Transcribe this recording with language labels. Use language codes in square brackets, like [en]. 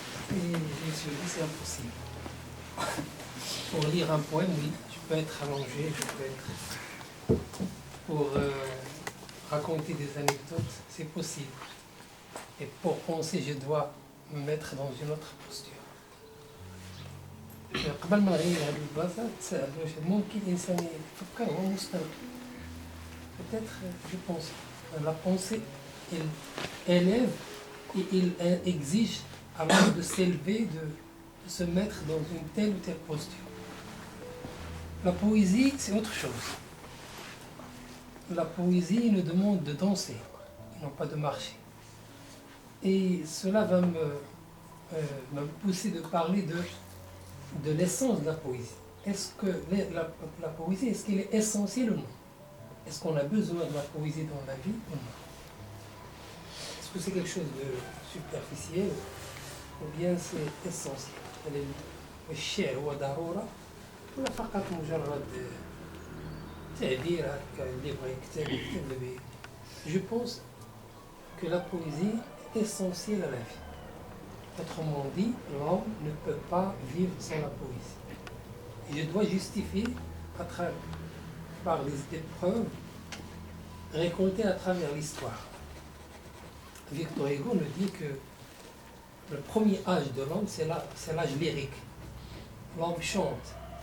[fr] Et je me suis dit c'est impossible. Pour lire un poème, oui, je peux être allongé, je peux être... Pour raconter des anecdotes, c'est possible. Et pour penser, je dois me mettre dans une autre posture. [ar] قبل ما نغير هذه البلاصه تسأل واش ممكن الانسان يفكر هو مستوى. [fr] Peut-être, je pense, la pensée elle élève et il exige à l'homme de s'élever, de se mettre dans une telle ou telle posture. La poésie, c'est autre chose. La poésie nous demande de danser, et non pas de marcher. Et cela va me pousser de parler de l'essence de la poésie. Est-ce que la poésie, est-ce qu'elle est essentielle ou non? Est-ce qu'on a besoin de la poésie dans la vie ou non? Est-ce que c'est quelque chose de superficiel ou bien c'est essentiel? [ar] الشعر هو ضرورة ولا فقط مجرد تعبير هكا اللي بغى يكتب به؟ [fr] Je pense que la poésie est essentielle à la vie. Autrement dit, l'homme ne peut pas vivre sans la poésie. Et je dois justifier par des épreuves récoltées à travers l'histoire. Victor Hugo nous dit que le premier âge de l'homme, c'est l'âge lyrique. L'homme chante.